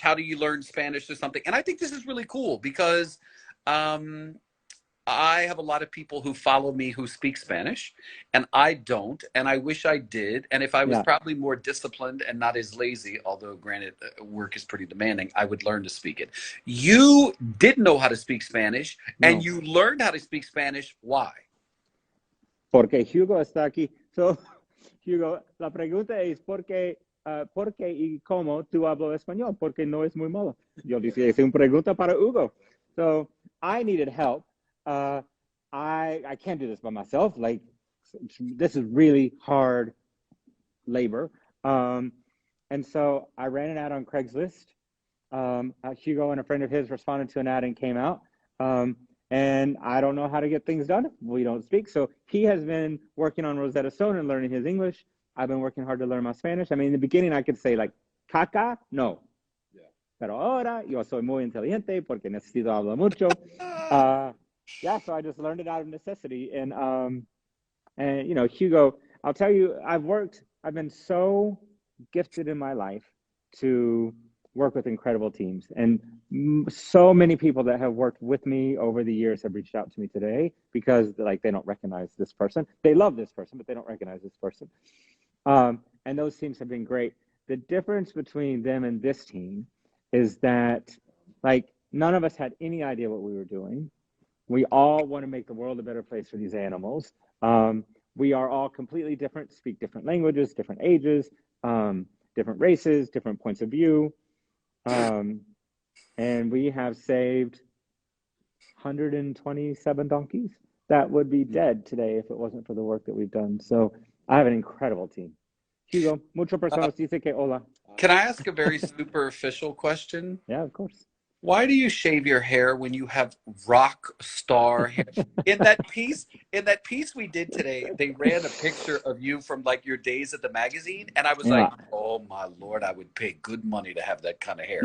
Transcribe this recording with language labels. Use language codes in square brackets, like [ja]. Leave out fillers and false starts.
[en] How do you learn Spanish or something? And I think this is really cool because I have a lot of people who follow me who speak Spanish, and I don't, and I wish I did. And if I was probably more disciplined and not as lazy, although granted, work is pretty demanding, I would learn to speak it. You didn't know how to speak Spanish, and you learned how to speak Spanish. Why? [es] Porque Hugo está aquí. So, Hugo, la pregunta es ¿por qué y cómo tú hablas español? Porque no es muy malo. Yo dije, es una pregunta para Hugo. [en] So, I needed help. I can't do this by myself. Like, this is really hard labor. Um, and so I ran an ad on Craigslist. Hugo and a friend of his responded to an ad and came out. And I don't know how to get things done. We don't speak. So he has been working on Rosetta Stone and learning his English. I've been working hard to learn my Spanish. I mean, in the beginning, I could say like, [es] caca, no. Yeah. Pero ahora yo soy muy inteligente porque necesito hablar mucho. [en] Yeah, so I just learned it out of necessity. And you know, Hugo, I'll tell you, I've been so gifted in my life to work with incredible teams. And so many people that have worked with me over the years have reached out to me today because like they don't recognize this person. They love this person, but they don't recognize this person. And those teams have been great. The difference between them and this team is that like none of us had any idea what we were doing. We all want to make the world a better place for these animals. We are all completely different, speak different languages, different ages, different races, different points of view. And we have saved 127 donkeys that would be dead today if it wasn't for the work that we've done. So I have an incredible team. [es] Hugo, mucho personas dice que hola. [en] Can I ask a very superficial question? Yeah, of course. Why do you shave your hair when you have rock star hair? In that piece we did today, they ran a picture of you from like your days at the magazine, and I was Yeah. like, "Oh my Lord, I would pay good money to have that kind of hair."